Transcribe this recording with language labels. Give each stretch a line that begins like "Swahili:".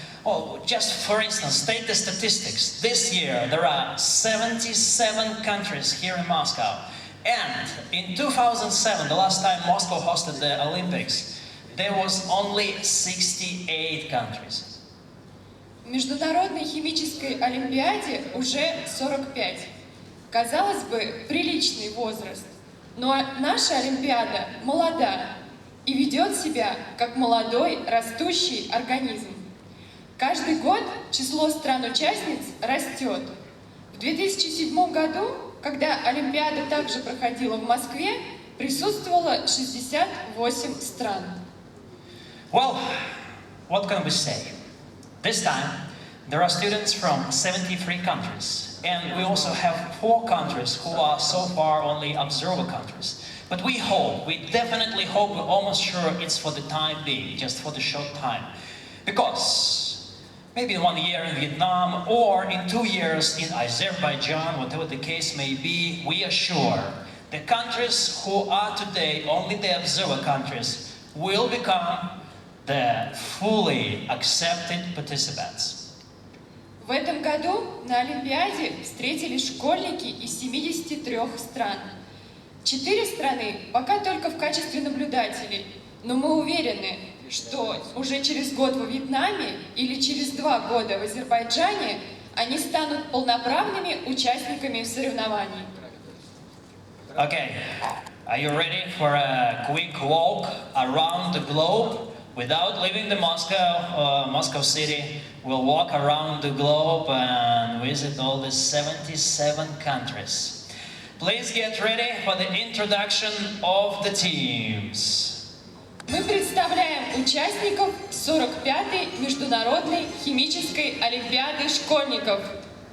English: Oh, just for instance, take the statistics. This year there are 77 countries here in Moscow. And in 2007, the last time Moscow hosted the Olympics, there was only 68 countries.
Russian: В Международной химической олимпиаде уже 45. Казалось бы, приличный возраст. Но наша олимпиада молода и ведет себя как молодой растущий организм. Каждый год число стран-участниц растет. В 2007 году, когда олимпиада также проходила в Москве, присутствовало 68 стран.
English: Well, what can we say? This time, there are students from 73 countries. And we also have 4 countries who are so far only observer countries. But we hope, we definitely hope, we're almost sure it's for the time being, just for the short time. Because maybe in 1 year in Vietnam or in 2 years in Azerbaijan, whatever the case may be, we are sure the countries who are today only the observer countries will become the fully accepted participants.
Russian: В этом году на Олимпиаде встретились школьники из 73 стран. 4 страны пока только в качестве наблюдателей, но мы уверены, что уже через год во Вьетнаме или через 2 года в Азербайджане они станут полноправными участниками соревнований.
English: Okay, are you ready for a quick walk around the globe? Without leaving the Moscow city, we'll walk around the globe and visit all the 77 countries. Please get ready for the introduction of the teams.
Russian: Мы представляем участников 45-й Международной химической олимпиады школьников.